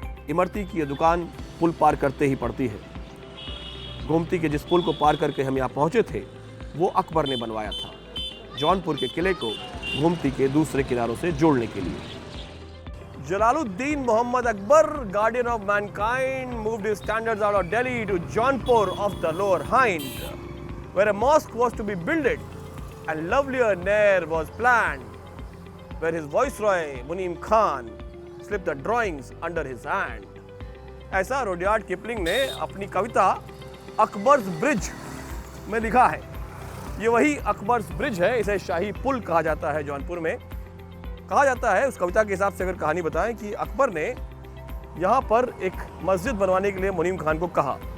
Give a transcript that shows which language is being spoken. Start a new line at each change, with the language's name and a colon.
Hindi: इमरती की ये दुकान पुल पार करते ही पड़ती है। गोमती के जिस पुल को पार करके हम यहाँ पहुँचे थे वो अकबर ने बनवाया था, जौनपुर के किले को गोमती के दूसरे किनारों से जोड़ने के लिए।
English: Jalaluddin Muhammad Akbar, guardian of mankind, moved his standards out of Delhi to Jaunpur of the Lower Hind, where a mosque was to be built and lovelier Nair was planned, where his viceroy Munim Khan slipped the drawings under his hand.
Hindi: ऐसा Rudyard Kipling ने अपनी कविता Akbar's bridge में लिखा है। ये वही Akbar's bridge है, इसे शाही पुल कहा जाता है। जौनपुर में कहा जाता है, उस कविता के हिसाब से अगर कहानी बताएं, कि अकबर ने यहाँ पर एक मस्जिद बनवाने के लिए मुनीम खान को कहा।